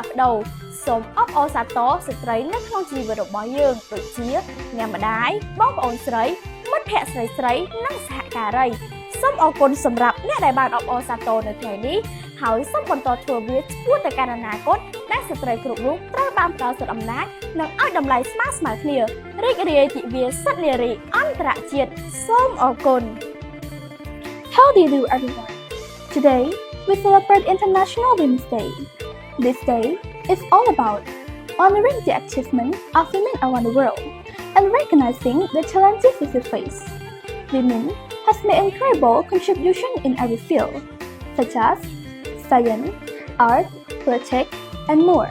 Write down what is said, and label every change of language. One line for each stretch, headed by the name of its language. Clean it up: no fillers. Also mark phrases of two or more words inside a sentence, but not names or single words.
Khmer: ស់ប្ដូរសូមអបអរសាទរស្ត្រីនៅក្នុងជីវិតរបស់យើងដូចជាអ្នកម្ដាយបងប្អូនស្រីមិត្តភក្តិស្រីៗនិងសហការីសូមអរគុណសម្រាប់អ្នកដែលបានអបអរសាទរនៅថ្ងៃនេះហើយសូមបន្តធ្វើវាឆ្ពោះទៅកាន់អនាគតដែលស្ត្រីគ្រប់រូបត្រូវបានផ្ដល់សិទ្ធិអំណាចនិងឲ្យតម្លៃស្មើៗគ្នារីករាយទិវាសិទ្ធិនារីអន្តរជាតិសូមអរគុណ
English: How do you do everyone? Today we celebrate International Women's Day. This day is all about honoring the achievement of women around the world and recognizing the challenges we face. Women have made incredible contributions in every field, such as science, art, politics, and more.